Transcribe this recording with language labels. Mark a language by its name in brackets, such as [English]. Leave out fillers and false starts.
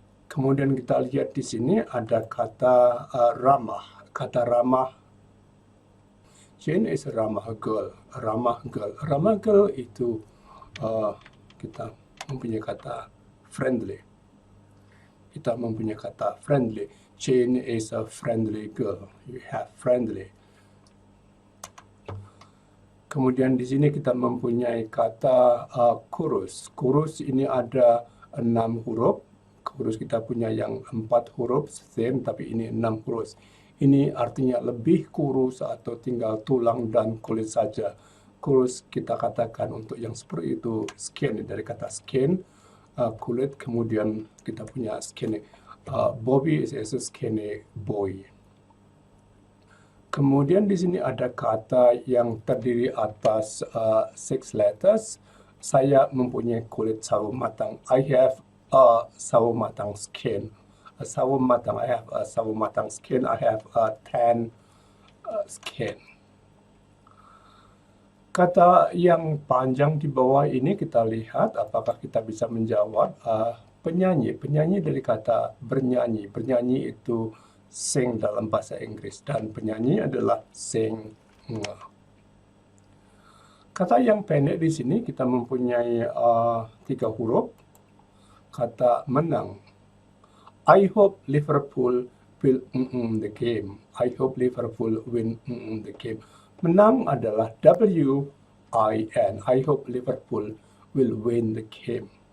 [Indonesian] Kemudian kita lihat di sini ada kata ramah. Kata ramah. [English] Jane is a ramah girl. [Indonesian] Ramah girl. Ramah girl itu kita mempunyai kata friendly. Kita mempunyai kata friendly. [English] Jane is a friendly girl. You have friendly. [Indonesian] Kemudian di sini kita mempunyai kata kurus. Kurus ini ada 6 huruf. Kurus kita punya yang 4 huruf, same, tapi ini 6 huruf. Ini artinya lebih kurus atau tinggal tulang dan kulit saja. Kurus kita katakan untuk yang seperti itu skin, dari kata skin, kulit, kemudian kita punya skinny. [English] Bobby is a skinny boy. [Indonesian] Kemudian di sini ada kata yang terdiri atas 6 letters. Saya mempunyai kulit sawo matang. [English] I have a sawo matang skin. A sawo matang. I have a sawo matang skin. I have a tan skin. [Indonesian] Kata yang panjang di bawah ini kita lihat apakah kita bisa menjawab. Penyanyi. Penyanyi dari kata bernyanyi. Bernyanyi itu sing dalam bahasa Inggris, dan penyanyi adalah sing. Kata yang pendek di sini kita mempunyai 3 huruf. Kata menang. [English] I hope Liverpool will the game. I hope Liverpool win the game. [Indonesian] Menang adalah W-I-N. [English] I hope Liverpool will win the game.